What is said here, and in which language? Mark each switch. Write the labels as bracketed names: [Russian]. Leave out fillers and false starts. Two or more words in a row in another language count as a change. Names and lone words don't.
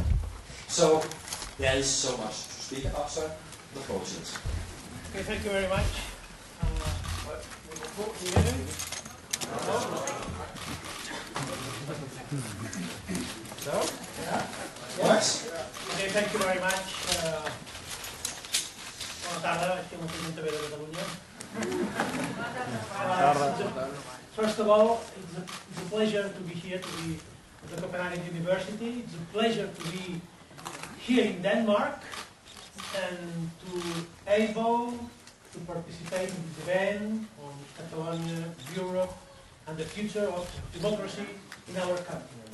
[English] So there is so much to speak about, sir. The floor is yours. Okay, thank you very much. So? Works? Okay, Okay, thank you very much. [Catalan] Bona tarda, estic molt content de veure Catalunya. [English] First of all, it's a pleasure to be here, to be at the Copenhagen University. It's a pleasure to be here in Denmark and to able to participate in this event on Catalonia, Europe, and the future of democracy in our continent.